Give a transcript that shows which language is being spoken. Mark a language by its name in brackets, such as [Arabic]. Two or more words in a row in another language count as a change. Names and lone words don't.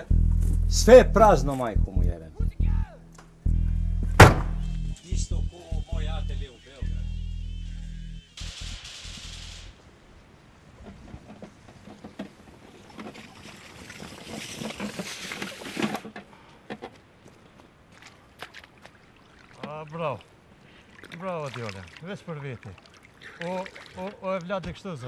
[Serbian] Sve je prazno, majko mu jeben. Isto ko moj ATV u Beogradu. Bravo. [Albanian] Bravo, djole. Veç për veti. O e vladë kështu.